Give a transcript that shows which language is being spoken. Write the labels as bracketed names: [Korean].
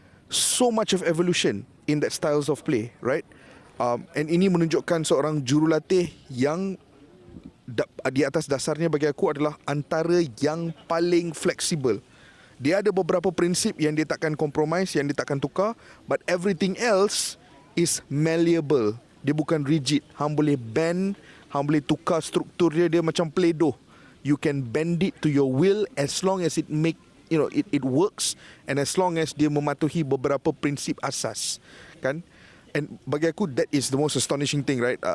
[English] So much of evolution in that styles of play, right? [Malay] And ini menunjukkan seorang jurulatih yang di atas dasarnya bagi aku adalah antara yang paling fleksibel. Dia ada beberapa prinsip yang dia takkan compromise, yang dia takkan tukar, [English] but everything else is malleable. [Malay] Dia bukan rigid. Hang boleh bend, hang boleh tukar struktur dia macam Play-Doh. [English] You can bend it to your will as long as it works, and as long as [Malay] dia mematuhi beberapa prinsip asas, kan? [English] And [Malay] bagi aku [English] that is the most astonishing thing, right?